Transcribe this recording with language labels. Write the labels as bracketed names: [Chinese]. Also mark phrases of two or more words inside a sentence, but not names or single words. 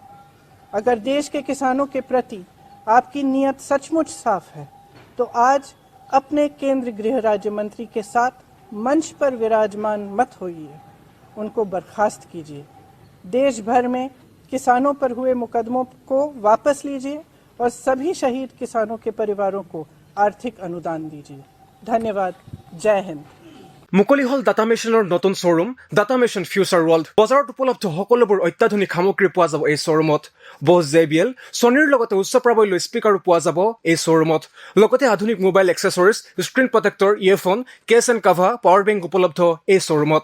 [Hindi] अगर देश के किसानों के प्रति आपकी नीयत सचमुच साफ है तो आज अपने केंद्र गृह राज्य मंत्री के साथ मंच पर विराजमान मत होइए, उनको बर्खास्त कीजिए। देश भर में किसानों पर हुए मुकदमों को वापस लीजिए और सभी शहीद किसानों के परिवारों को आर्थिक अनुदान दीजिए। धन्यवाद। जय हिंद। [Assamese] মুকলি হল ডাটা মেচিনৰ নতুন শ্বৰুম ডাটা মেচিন ফিউচাৰ ৱৰ্ল্ড। বজাৰত উপলব্ধ সকলোবোৰ অত্যাধুনিক সামগ্ৰী পোৱা যাব এই শ্বৰুমত। বছ JBL, ছনীৰ লগতে উচ্চ প্ৰাবল্য স্পীকাৰো পোৱা যাব এই শ্বৰুমত। লগতে আধুনিক [English] mobile accessories, screen protector, [Assamese] ইয়েৰফোন, [English] case and cover, power bank [Assamese] উপলব্ধ এই শ্বৰুমত।